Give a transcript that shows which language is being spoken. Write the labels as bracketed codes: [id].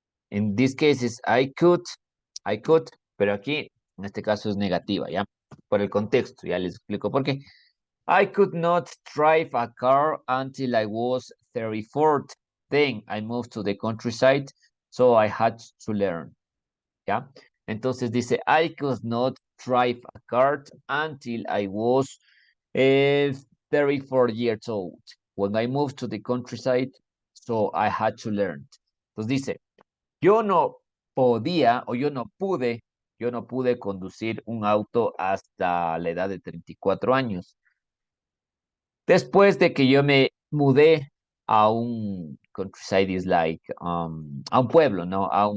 [es] En [en] this case is I could, [es] pero aquí en este caso es negativa, ¿ya? Por el contexto, ya les explico por qué. [en] I could not drive a car until I was 34. Then I moved to the countryside, so I had to learn. ¿Ya? [es] Entonces dice, [en] I could not drive a car until I was 34 years old. When I moved to the countryside, so I had to learn. [es] Entonces dice, yo no podía o yo no pude conducir un auto hasta la edad de 34 años. Después de que yo me mudé a un [en] countryside is like, [es] a un pueblo, ¿no?